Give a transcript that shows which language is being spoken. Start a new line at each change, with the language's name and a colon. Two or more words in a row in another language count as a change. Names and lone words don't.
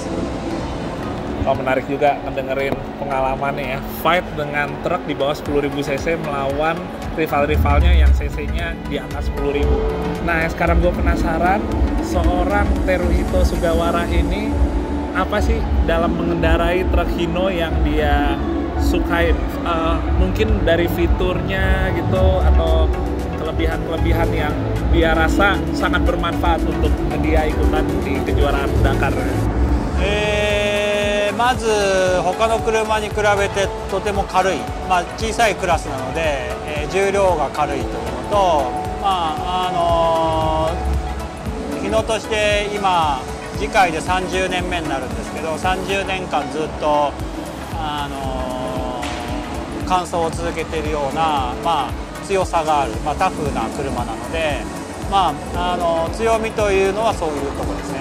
Indonesian: Menarik juga ngedengerin pengalamannya ya, fight dengan truk di bawah 10.000 cc melawan rival-rivalnya yang cc-nya di atas 10.000. Nah, sekarang gue penasaran, seorang Teruhito Sugawara ini apa sih dalam mengendarai truk Hino yang dia sukain? Mungkin dari fiturnya gitu, atau kelebihan-kelebihan yang dia rasa sangat bermanfaat untuk dia ikutan di kejuaraan Dakar?
Japanese: まず他の車に比べてとても軽い、小さいクラスなので、重量が軽いというのと、日野として今次回で30年目になるんですけど、30年間ずっと完走を続けているような、強さがある、タフな車なので、強みというのはそういうところですね。